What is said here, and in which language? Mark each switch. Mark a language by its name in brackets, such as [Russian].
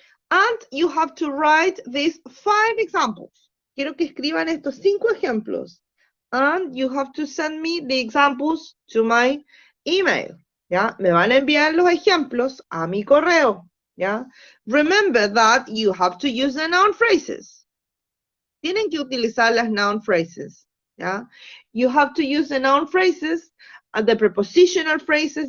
[English] And you have to write these 5 examples. [Spanish] Quiero que escriban estos 5 ejemplos. [English] And you have to send me the examples to my email. [Spanish] ¿Ya? Me van a enviar los ejemplos a mi correo. ¿Ya? [English] Remember that you have to use the noun phrases. [Spanish] Tienen que utilizar las noun phrases. [English] ¿Ya? You have to use the noun phrases and the prepositional phrases.